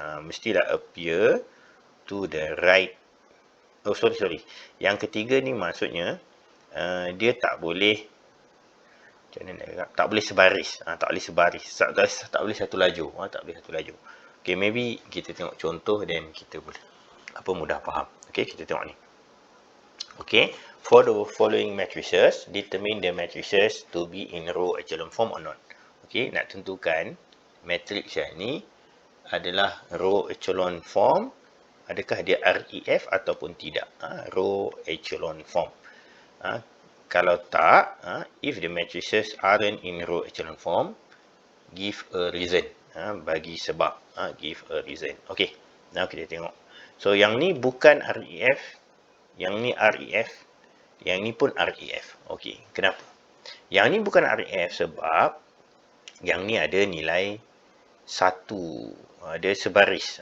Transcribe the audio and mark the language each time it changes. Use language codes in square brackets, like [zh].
[ms] Mestilah [en] appear to the right. Oh, sorry. [ms] Yang ketiga ni maksudnya dia tak boleh tak boleh sebaris. Tak boleh sebaris. Tak boleh satu lajur. Tak boleh satu lajur. Okay, maybe kita tengok contoh dan kita boleh mudah faham. Okay, kita tengok ni. [en] Okay, for the following matrices, determine the matrices to be in row echelon form or not. [ms] Okay, nak tentukan matrix yang ni adalah row echelon form adakah dia REF ataupun tidak. Row echelon form. Kalau tak, [en] if the matrices aren't in row echelon form, give a reason. [ms] Bagi sebab. [en] Give a reason. Okay, now [ms] kita tengok. So, yang ni bukan REF, yang ni REF, yang ni pun REF. Okay, kenapa? Yang ni bukan REF sebab yang ni ada nilai 1. Dia sebaris.